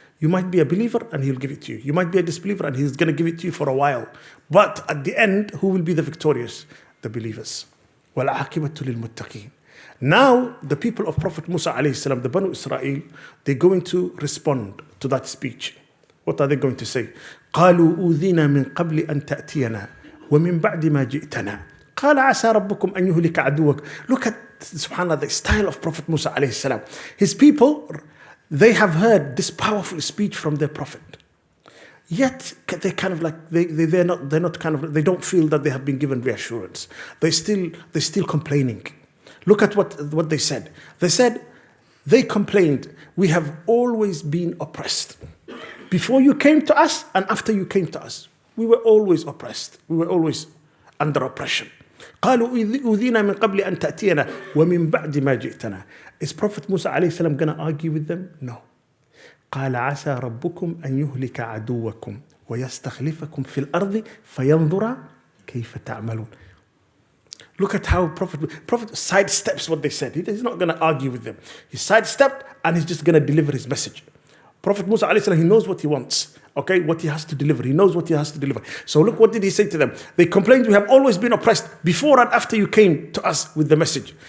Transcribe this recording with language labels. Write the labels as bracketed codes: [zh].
[en] You might be a believer and He'll give it to you. You might be a disbeliever and He's going to give it to you for a while. But at the end, who will be the victorious? The believers. [ar] وَالْعَاقِبَةُ لِلْمُتَّقِينَ. [en] Now, the people of Prophet Musa alayhi salam, the Banu Israel, they're going to respond to that speech. What are they going to say? [ar] قالوا أوذينا من قبل أن تأتينا ومن بعد ما جئتنا قال عسى ربكم أن يهلك عدوك. [en] Look at, subhanAllah, the style of Prophet Musa alayhi salam. His people, they have heard this powerful speech from their prophet. Yet they kind of like they're not kind of, they don't feel that they have been given reassurance. They're still complaining. Look at what they said. They said, they complained, we have always been oppressed. Before you came to us and after you came to us, we were always oppressed. We were always under oppression. [ar] قالوا أوذينا من قبل أن تأتينا ومن بعد ما جئتنا. [en] Is Prophet Musa alayhi salam going to argue with them? No. [ar] قال عسى ربكم أن يهلك عدوكم ويستخلفكم في الأرض فينظر كيف تعملون. [en] Look at how Prophet sidesteps what they said. He's not going to argue with them. He sidestepped and he's just going to deliver his message. Prophet Musa alayhi salam, he knows what he wants. Okay, what he has to deliver. He knows what he has to deliver. So look, what did he say to them? They complained, we have always been oppressed before and after you came to us with the message.